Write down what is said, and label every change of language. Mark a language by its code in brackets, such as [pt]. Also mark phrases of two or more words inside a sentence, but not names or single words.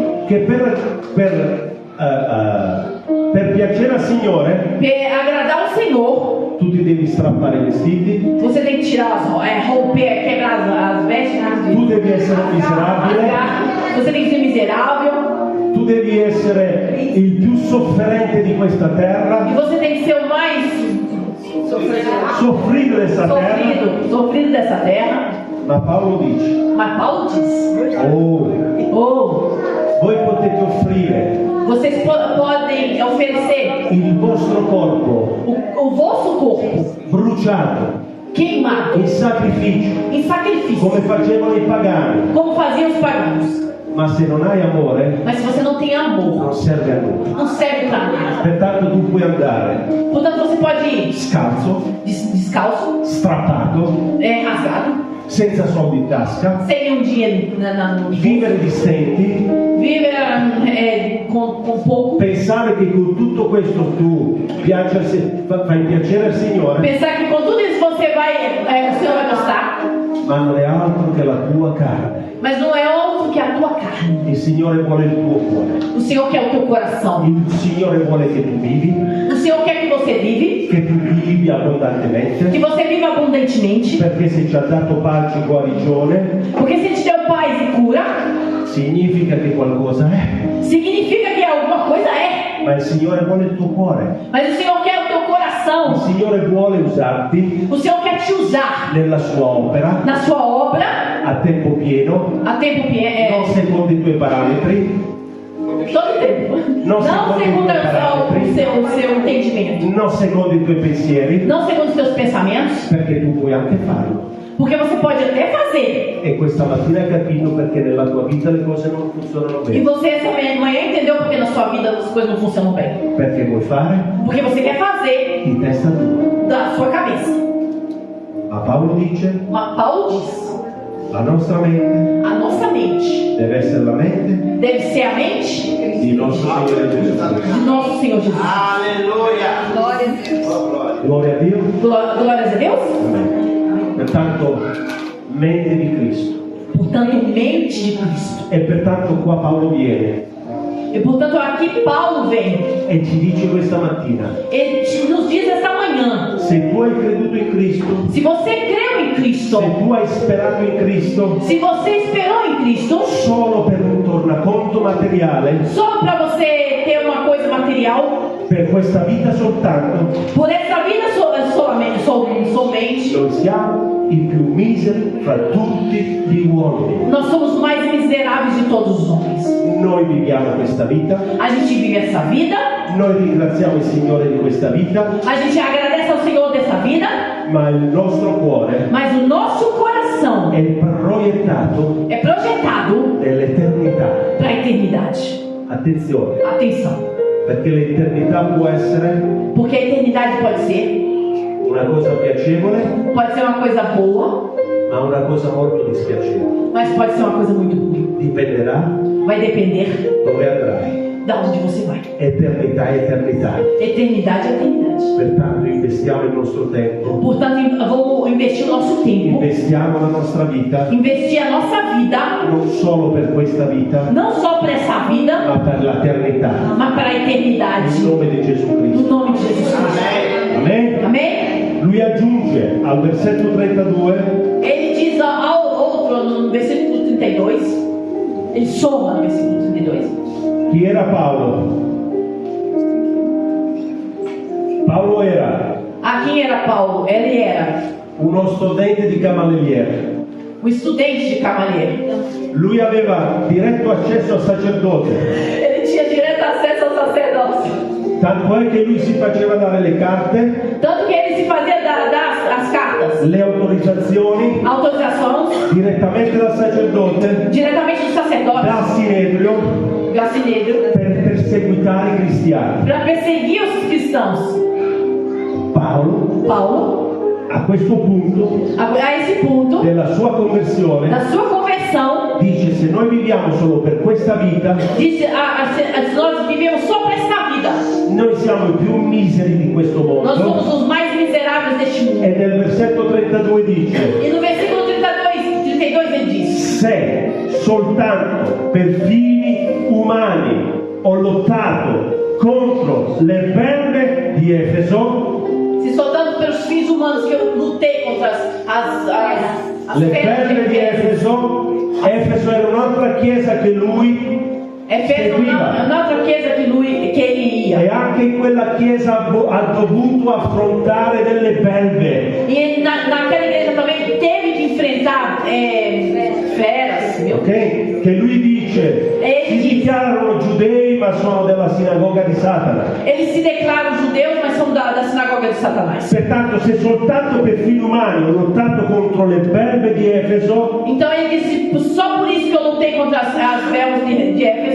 [it] che per piacere al Signore [pt] que agradar o Senhor, [it] tu ti devi strappare i vestiti, [pt] você tem que tirar romper, quebrar as vestes, [it] tu devi essere miserabile, [pt] você tem que ser miserável [it] tu devi essere il più sofferente di questa e terra, [pt] você tem que ser o mais soffrire dessa terra. sofrido dessa terra. [it] Ma Paolo dice, [pt] Mas Paulo diz: [it] oh, voi potete offrire [pt] vocês podem oferecer [it] il vostro corpo [pt] o vosso corpo [it] bruciato [pt] queimado [it] in sacrificio, [pt] em sacrifício, [it] come facevano i pagani, [pt] como faziam os pagãos. [it] ma se non hai amore [pt] Mas se você não tem amor, [it] non serve a nulla. [pt] não serve para nada. [it] Pertanto tu puoi andare [pt] Portanto, você pode ir [it] scalzo, [pt] descalço, [it] strappato, [pt] rasgado, [it] senza soldi in tasca, [pt] sem nenhum dinheiro no [it] vivere di stenti, [pt] viver com pouco, [it] pensare che con tutto questo tu fai piacere al Signore, [pt] pensar que com tudo isso você vai, o Senhor vai gostar, [it] ma non è altro che la tua carne. [pt] mas não é outro que a tua carne. [it] Il Signore vuole il tuo cuore. [pt] O Senhor quer o teu coração. [it] Il Signore vuole che tu vivi, [pt] O Senhor quer que você vive, [it] che tu vivi abbondantemente, [pt] que você viva abundantemente, [it] perché se ci ha dato pace e guarigione, [pt] porque se te deu paz e cura, [it] significa che qualcosa è. [pt] significa que alguma coisa é. [it] Ma il Signore vuole il tuo cuore. [pt] Mas o Senhor quer o teu [it] Il [pt] coração. [it] Signore vuole usarti [pt] O Senhor quer te usar [it] nella sua opera [pt] na sua obra [it] a tempo pieno, [pt] a tempo [it] non secondo i tuoi parametri, [pt] todo tempo. Não Não segundo segundo o parâmetro. o seu entendimento. [it] non secondo i tuoi pensieri, [pt] Não segundo os teus pensamentos. [it] perché tu puoi anche farlo. [pt] Porque você pode até fazer. [it] E questa mattina hai capito perché nella tua vita le cose non funzionano [pt] E [it] bene. [pt] você essa manhã entendeu porque na sua vida as coisas não funcionam bem. [it] Perché vuoi fare [pt] Porque você quer fazer [it] di testa tua. [pt] da sua cabeça. [it] Ma Paolo dice, [pt] Mas Paulo diz: [it] la nostra mente [pt] a nossa mente [it] deve essere la mente [pt] deve ser a mente [it] di nostro Signore Gesù. [pt] de nosso Senhor Jesus. Aleluia. Glória a Deus. [it] Gloria a Dio. [pt] Glórias a Deus. [it] Amen. Pertanto, mente di Cristo. [pt] Portanto, mente de Cristo. [it] E pertanto qua Paolo viene [pt] E portanto aqui Paulo vem. [it] e ci dice questa mattina, [pt] Ele nos diz essa manhã: [it] Se tu hai creduto in Cristo, [pt] Se você creu em Cristo, [it] se tu hai sperato in Cristo, [pt] se você esperou em Cristo, [it] solo per un tornaconto materiale, [pt] só para você ter uma coisa material, [it] per questa vita soltanto, [pt] por essa vida somente, [it] noi siamo i più miseri fra tutti gli uomini. [pt] nós somos os mais miseráveis de todos os homens. [it] Noi viviamo questa vita, [pt] A gente vive essa vida, [it] noi ringraziamo il Signore di questa vita, [pt] a gente agradece ao Senhor dessa vida, [it] ma il nostro cuore [pt] mas o nosso coração [it] è proiettato [pt] é projetado [it] nell'eternità. [pt] para a eternidade. [it] Attenzione, [pt] Atenção, [it] perché l'eternità può essere [pt] porque a eternidade pode ser [it] una cosa piacevole, [pt] uma coisa boa, [it] ma una cosa molto dispiacevole. [pt] mas pode ser uma coisa muito ruim. [it] Dipenderà [pt] Vai depender [it] dove andrai. [pt] de onde você vai. [it] Eternità è eternità. [pt] Eternidade é eternidade. [it] Pertanto investiamo il nostro tempo, [pt] Portanto, vamos investir o nosso tempo, [it] investiamo la nostra vita, [pt] investir a nossa vida, [it] non solo per questa vita, [pt] não só para essa vida, [it] ma per l'eternità. [pt] mas para a eternidade. [it] In nome di Gesù [pt] No Cristo. nome de Jesus Cristo. [it] Amen? [pt] Amém? [it] Lui aggiunge al versetto 32, [pt] Ele diz ao outro no versículo 32, ele soma no versículo 32. [it] chi era Paolo? Paolo era [pt] Quem era Paulo? Ele era [it] uno studente di Gamaliele. [pt] estudante de Gamaliel. [it] Lui aveva diretto accesso al sacerdote, [pt] Ele tinha direto acesso ao sacerdócio. [it] tanto è che lui si faceva dare le carte, [pt] Tanto que ele se fazia dar as cartas, [it] le autorizzazioni [pt] autorizações, [it] direttamente dal sacerdote, [pt] diretamente do sacerdote, [it] dal Sinedrio, [pt] Gacinedo, [it] per perseguitare i cristiani. [pt] para perseguir os cristãos. Paulo, [it] A questo punto [pt] a esse punto [it] della sua conversione [pt] da sua conversão, [it] dice: se noi viviamo solo per questa vita, [pt] disse: nós vivemos só para esta vida. [it] noi siamo i più miseri di questo [pt] Nós [it] mondo. [pt] somos os mais miseráveis deste mundo. [it] E nel versetto 32 dice: [pt] E no versículo 32 ele diz: [it] se soltanto per fini umani ho lottato contro le verve di Efeso, [pt] se soltanto pelos fins humanos que eu lutei contra as [it] le [pt] feras [it] verve di Efeso, Efeso era un'altra chiesa che lui [pt] Efésio é [it] un'altra chiesa [pt] que ele ia. [it] e anche in quella chiesa ha dovuto affrontare delle belve. [pt] E naquela igreja também teve que enfrentar feras, viu? Ok? [it] Che lui dice: si dichiarano giudei ma sono della sinagoga di Satana. [pt] Eles se declaram judeus, mas são da sinagoga de Satanás. [it] Pertanto, se soltanto per fini umani ho lottato contro le belve di Efeso, [pt] Então ele disse: só por isso que eu lutei contra as feras de Éfeso.